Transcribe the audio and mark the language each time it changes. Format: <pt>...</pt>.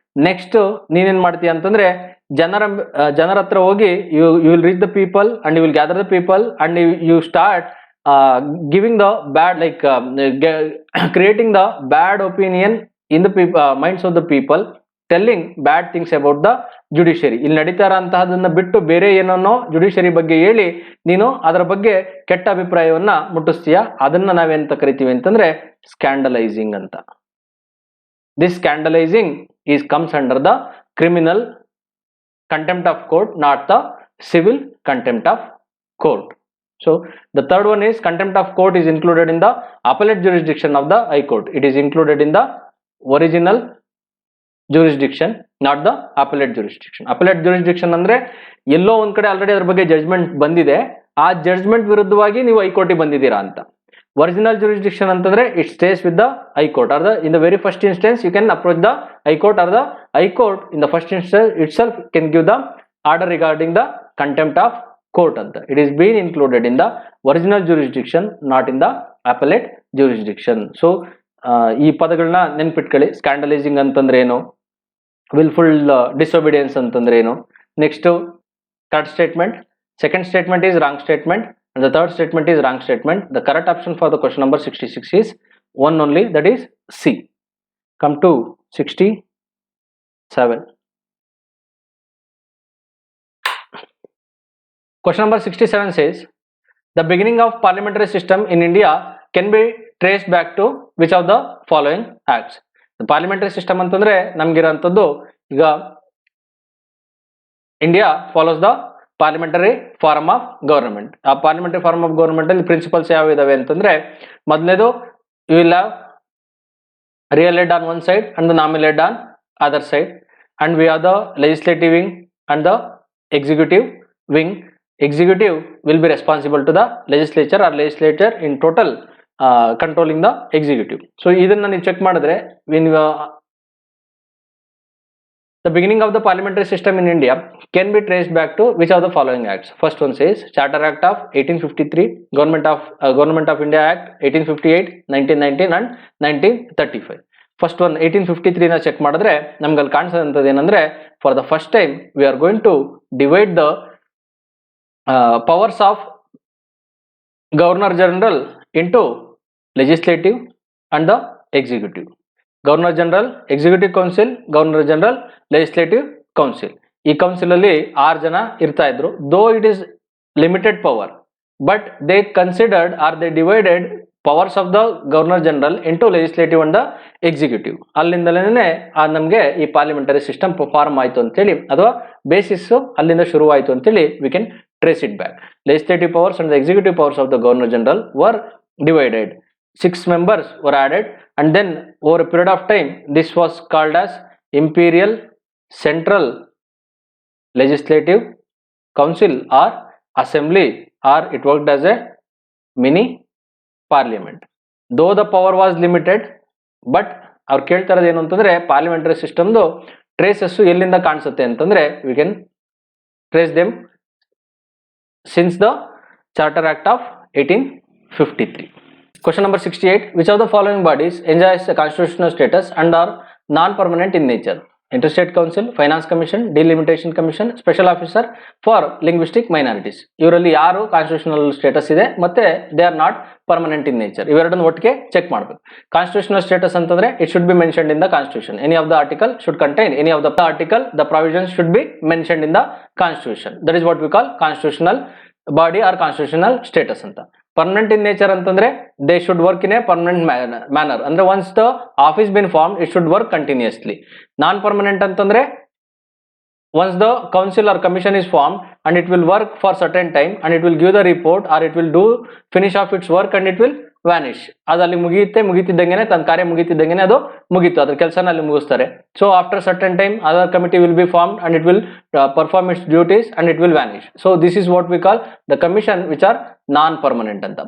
<kn>Next ನೀನೇನ್ ಮಾಡ್ತೀಯ ಅಂತಂದ್ರೆ, ಜನರ ಹತ್ರ ಹೋಗಿ</kn> <en>You will reach the people and you will gather the people and you start giving the bad, like creating the bad opinion in the minds of the people, telling bad things about the judiciary.</en> <kn>ಇಲ್ಲಿ ನಡೀತಾ ಇರೋಂತಹದನ್ನ ಬಿಟ್ಟು ಬೇರೆ ಏನನ್ನೋ judiciary ಬಗ್ಗೆ ಹೇಳಿ ನೀನು ಅದರ ಬಗ್ಗೆ ಕೆಟ್ಟ ಅಭಿಪ್ರಾಯವನ್ನ ಮುಟ್ಟಿಸ್ತೀಯ. ಅದನ್ನ ನಾವೆಂತ ಕರಿತೀವಿ ಅಂತಂದ್ರೆ ಸ್ಕ್ಯಾಂಡಲೈಸಿಂಗ್ ಅಂತ.</kn> <en>This scandalising comes under the criminal contempt of court, not the civil contempt of court. So the third one is contempt of court is included in the appellate jurisdiction of the High Court. It is included in the original jurisdiction, not the appellate jurisdiction.</en> <kn>Appellate jurisdiction ಅಂದ್ರೆ ಎಲ್ಲೋ ಒಂದ್ ಕಡೆ already ಅದ್ರ ಬಗ್ಗೆ judgment ಬಂದಿದೆ, ಆ judgment ವಿರುದ್ಧವಾಗಿ ನೀವು ಹೈಕೋರ್ಟಿಗೆ ಬಂದಿದ್ದೀರಾ ಅಂತ.</kn> <en>Original jurisdiction ಅಂತಂದ್ರೆ it stays with the High Court, or the in the very first instance you can approach the High Court, or the High Court in the first instance itself can give the order regarding the contempt of court ಅಂತ. It is being included in the original jurisdiction, not in the appellate jurisdiction.</en> <kn>So ಈ ಪದಗಳನ್ನ ನೆನ್ಪಿಟ್ಕೊಳ್ಳಿ. ಸ್ಕ್ಯಾಂಡಲೈಸಿಂಗ್ ಅಂತಂದ್ರೆ ಏನು, wilful disobedience ಅಂತಂದ್ರೆ ಏನು.</kn> <en>Next third statement, second statement is wrong statement and the third statement is wrong statement. The correct option for the question number 66 is one only, that is C. Come to 67. 7. Question number 67 says, the beginning of parliamentary system in India can be traced back to which of the following acts? The parliamentary system</en> <kn>ಅಂತಂದ್ರೆ ನಮಗಿರೋಂಥದ್ದು ಈಗ</kn> <en>India follows the parliamentary form of government.</en> <kn>ಆ parliamentary form of government ಅಲ್ಲಿ principles ಯಾವ ಇದಾವೆ ಅಂತಂದ್ರೆ, ಮೊದಲನೇದು</kn> <en>You will have real head on one side and the nominal head on other side, and we are the legislative wing and the executive wing. Executive will be responsible to the legislature or legislature in total controlling the executive. So</en> <kn>ಇದನ್ನ ನೀವು check ಮಾಡಿದ್ರೆ</kn> <en>when the beginning of the parliamentary system in India can be traced back to which of the following acts? First one says Charter Act of 1853, Government of India Act 1858, 1919 and 1935. First one 1853</en> <kn>ನ check ಮಾಡಿದ್ರೆ ನಮ್ಗೆ ಅಲ್ಲಿ ಕಾಣಿಸೋದಂಥದ್ದು ಏನಂದ್ರೆ,</kn> <en>for the first time we are going to divide the powers of Governor General into legislative and the executive. Governor General, Executive Council, Governor General, Legislative Council.</en> <kn>ಈ council ಅಲ್ಲಿ 6 ಜನ ಇರ್ತಾ ಇದ್ರು.</kn> <en>Though it is limited power, but they considered or they divided powers of the Governor General into legislative and the executive.</en> <kn>ಅಲ್ಲಿಂದಲೇ ನಮಗೆ ಈ parliamentary system form ಆಯ್ತು ಅಂತೇಳಿ, ಅಥವಾ ಬೇಸಿಸ್ ಅಲ್ಲಿಂದ ಶುರು ಆಯ್ತು ಅಂತೇಳಿ</kn> <en>we can trace it back. Legislative powers and the executive powers of the Governor General were divided. 6 members were added, and then over a period of time this was called as Imperial Central Legislative Council or Assembly, or it worked as a mini parliament. Though the power was limited, but</en> <kn>ಅವ್ರು ಕೇಳ್ತಾ ಇರೋದು ಏನು ಅಂತಂದ್ರೆ, parliamentary ಸಿಸ್ಟಮ್ದು traces ಎಲ್ಲಿಂದ ಕಾಣಿಸುತ್ತೆ ಅಂತಂದ್ರೆ,</kn> <en>we can trace them since the Charter Act of 1853. Question number 68. Which of the following bodies enjoys a constitutional status and are non-permanent in nature? Interstate Council, Finance Commission, Delimitation Commission, Special Officer for Linguistic Minorities.</en> <kn>ಇವರಲ್ಲಿ ಯಾರು constitutional status ಇದೆ ಮತ್ತೆ</kn> <en>they are not permanent in nature,</en> <kn>ಇವೆರಡನ್ನು ಒಟ್ಟಿಗೆ check ಮಾಡಬೇಕು.</kn> <en>Constitutional status ಅಂತಂದ್ರೆ it should be mentioned in the constitution. Any of the article should contain any of the article, the provisions should be mentioned in the constitution. That is what we call constitutional body or constitutional status ಅಂತ. Permanent in nature ಅಂತಂದ್ರೆ they should work in a permanent manner, ಅಂದ್ರೆ once the office been form it should work continuously. Non permanent ಅಂತಂದ್ರೆ once the council or commission is formed and it will work for certain time and it will give the report or it will do finish off its work and it will vanish.</en> <kn>ಅದು ಅಲ್ಲಿ ಮುಗಿತಿದ್ದಂಗೆನೆ ತನ್ನ ಕಾರ್ಯ ಮುಗಿತಿದ್ದಂಗೆನೆ ಅದು ಮುಗೀತು, ಅದ್ರ ಕೆಲಸನ ಅಲ್ಲಿ ಮುಗಿಸ್ತಾರೆ.</kn> <en>So after certain time other committee will be formed and it will perform its duties and it will vanish. So this is what we call the commission which are non permanent ಅಂತ.</en>